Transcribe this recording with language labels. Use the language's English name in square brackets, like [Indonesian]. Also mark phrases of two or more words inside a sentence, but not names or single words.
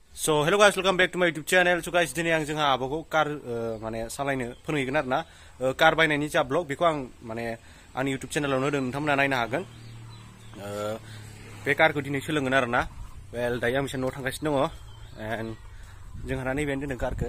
[English] So hello guys, welcome back to my YouTube channel. So guys, [Bodo] दिनै आं जोंहा आब'खौ कार माने सालायनो फोरोंहैगोन आरोना कार बायनायनि जा ब्लग बेखौ आं माने आंनि YouTube चेनेलावनो होदों, नोंथांमोना नायनो हागोन। बे कारखौ दिनै सोलोंगोन आरोना। वेल दायो आं बिसोर न'आव थांगासिनो दङ एन्ड जोंहा नैबेनो दोनदों कारखौ।